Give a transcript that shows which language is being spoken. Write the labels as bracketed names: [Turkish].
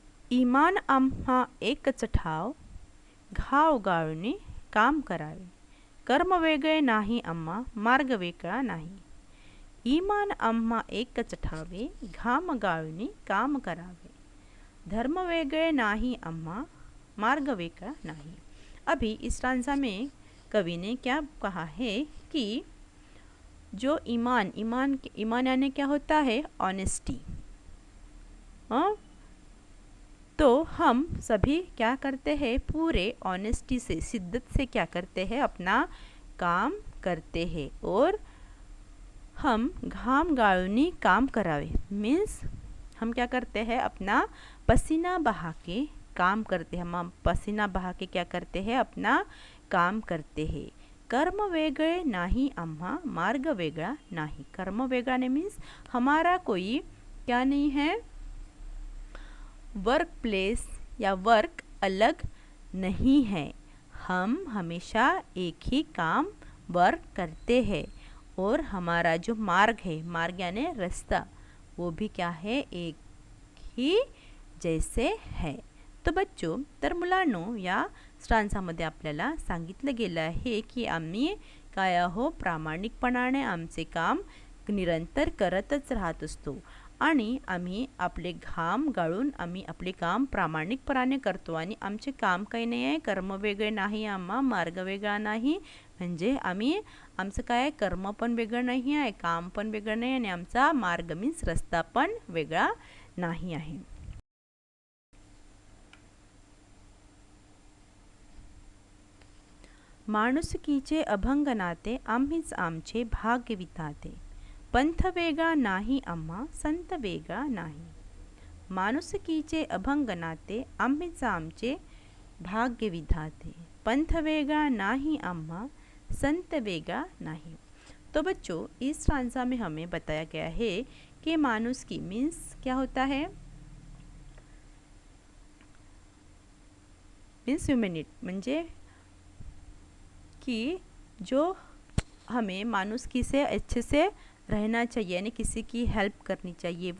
[Marathi] इमान आम्हा एकच ठाव, घाव गाळून काम करावे. कर्म वेगळे नाही आम्हा, मार्ग वेगळा नाही. इमान आम्हा एकच ठावे, घाम गाळून काम करावे. धर्म वेगळे नाही आम्हा, मार्ग वेगळा नहीं. [Hindi] अभी इस स्टांजा में कवि ने क्या कहा है कि जो ईमान यानी क्या होता है, ऑनेस्टी. तो हम सभी क्या करते हैं, पूरे ऑनेस्टी से, शिद्दत से क्या करते हैं, अपना काम करते हैं. और हम [Marathi] घाम गाळूनी काम करावे [Hindi] मीन्स हम क्या करते हैं, अपना पसीना बहा के काम करते हैं. हम पसीना बहा के क्या करते हैं, अपना काम करते हैं. [Marathi] कर्म वेगळे नाही आम्हा, मार्ग वेगळा नाही. कर्म वेगळा नहीं [Hindi] मीन्स हमारा कोई क्या नहीं है, वर्क प्लेस या वर्क अलग नहीं है. हम हमेशा एक ही काम वर्क करते हैं. और हमारा जो मार्ग है, मार्ग यानी रास्ता, वो भी क्या है, एक ही जैसे है. तो बच्चों, [Marathi] तर मुलांनो, या स्टांजामध्ये आपल्याला सांगितलं गेलं आहे की आम्ही काय आहो, प्रामाणिकपणाने आमचे काम निरंतर करतच राहत असतो आणि आम्ही आपले घाम गाळून आम्ही आपले काम प्रामाणिकपणाने करतो. आणि आमचे काम काही नाही आहे, कर्म वेगळे नाही आम्हा, मार्ग वेगळा नाही. म्हणजे आम्ही आमचं काय, कर्म पण वेगळं नाही आहे, काम पण वेगळं नाही, आणि आमचा मार्ग मीन्स रस्ता पण वेगळा नाही आहे. माणुसकीचे अभंग नाते आम्हीच आमचे भाग्य विधाते. पंथ वेगळा नाही आम्हा, संत वेगळा नाही. माणुसकीचे अभंग नाते आम्हीच आमचे भाग्य विधाते. पंथ वेगळा नहीं आम्हा, संत वेगळा नहीं. [Hindi] तो बच्चों, इस स्टांजा में हमें बताया गया है कि मानुषकी मीन्स क्या होता है, मीन्स ह्यूमैनिटी, म्हणजे कि जो हमें मानुषकी से अच्छे से रहना चाहिए, यानी किसी की हेल्प करनी चाहिए.